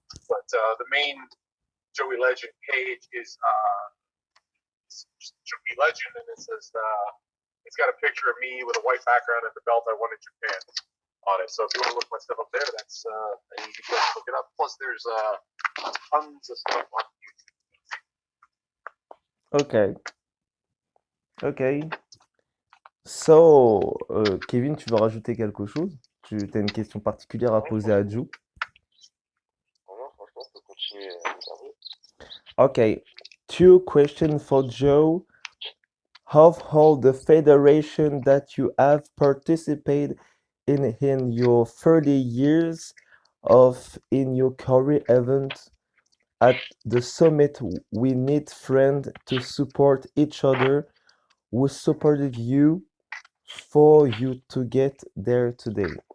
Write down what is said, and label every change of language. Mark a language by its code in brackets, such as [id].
[en] But the main Joey Legend page is Joey Legend, and it says it's got a picture of me with a white background and the belt I won in Japan on it. So if you want to look my stuff up there, that's an easy place to look it up. Plus, there's tons of stuff on YouTube. Ok, ok. [fr] So, Kevin, tu veux rajouter quelque chose? Tu as une question particulière à poser à Joe? Franchement, je peux continuer à regarder. [en] Okay, two questions for Joe. How hold the federation that you have participated in your 30 years of in your career event at the summit we need friends to support each other who supported you for you to get there today.